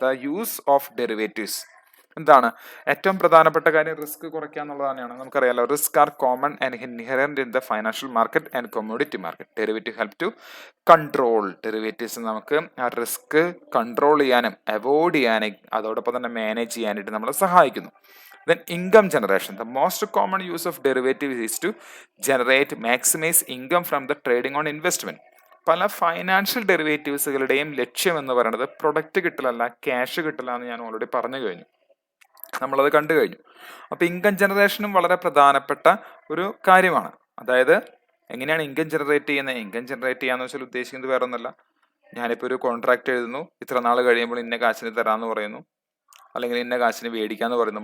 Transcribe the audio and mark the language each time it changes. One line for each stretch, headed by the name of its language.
English: the use of derivatives
Malayalam: എന്താണ്? ഏറ്റവും പ്രധാനപ്പെട്ട കാര്യം റിസ്ക് കുറയ്ക്കുക എന്നുള്ളത് തന്നെയാണ്. നമുക്കറിയാലോ,
English: Risk are common and inherent in the financial market and commodity market. Derivative help to control.
Malayalam: Derivatives നമുക്ക് ആ റിസ്ക് കൺട്രോൾ ചെയ്യാനും അവോയ്ഡ് ചെയ്യാനും അതോടൊപ്പം തന്നെ മാനേജ് ചെയ്യാനായിട്ട് നമ്മളെ സഹായിക്കുന്നു.
English: Then income generation. The most common use of derivatives is to maximize income from the trading on investment.
Malayalam: പല ഫൈനാൻഷ്യൽ ഡെറിവേറ്റീവ്സുകളുടെയും ലക്ഷ്യം എന്ന് പറയുന്നത് പ്രൊഡക്റ്റ് കിട്ടലല്ല, ക്യാഷ് കിട്ടലാന്ന് ഞാൻ ഓൾറെഡി പറഞ്ഞു കഴിഞ്ഞു, നമ്മളത് കണ്ടു കഴിഞ്ഞു. അപ്പൊ ഇൻകം ജനറേഷനും വളരെ പ്രധാനപ്പെട്ട ഒരു കാര്യമാണ്. അതായത് എങ്ങനെയാണ് ഇൻകം ജനറേറ്റ് ചെയ്യുന്നത്? ഇൻകം ജനറേറ്റ് ചെയ്യാന്ന് വെച്ചാൽ ഉദ്ദേശിക്കുന്നത് വേറെ ഒന്നല്ല, ഞാനിപ്പോൾ ഒരു കോൺട്രാക്ട് എഴുതുന്നു, ഇത്ര നാൾ കഴിയുമ്പോൾ ഇന്ന കാശിന് തരാമെന്ന് പറയുന്നു, അല്ലെങ്കിൽ ഇന്ന കാശിന് മേടിക്കാന്ന് പറയുന്നു.